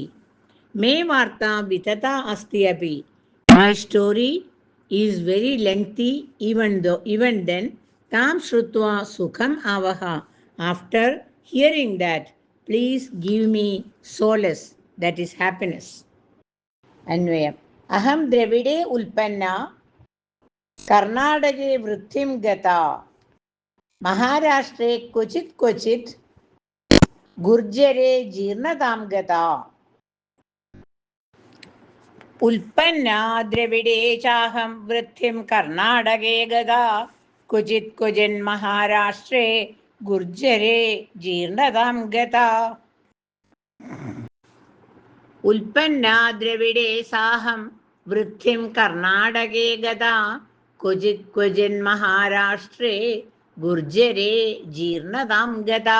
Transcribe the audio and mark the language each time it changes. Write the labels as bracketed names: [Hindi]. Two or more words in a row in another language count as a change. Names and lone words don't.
[Sanskrit] मे वार्ता वितता अस्ति अपि. [English] My story is very lengthy, even then, [Sanskrit] तां श्रुत्वा सुखम् आवह. [English] After hearing that, please give me solace, that is happiness. [Sanskrit] Anvayam. अहं द्रविडे उत्पन्ना कर्णाटके वृद्धिं गता महाराष्ट्रे क्वचित् गुर्जरे जीर्णतां गता. ഉൽപ്പന്ന ദ്രവിഡേ ചാഹം വൃദ്ധിം കർണാടകേ ഗതാ ക്വചിൻ മഹാരാഷ്ട്രേ ഗുർജരേ ജീർണതാം ഗതാ. ഉൽപ്പന്ന ദ്രവിഡേ സാഹം വൃദ്ധിം കർണാടകേ ഗതാ ക്വചിൻ മഹാരാഷ്ട്രേ ഗുർജരേ ജീർണതാം ഗതാ.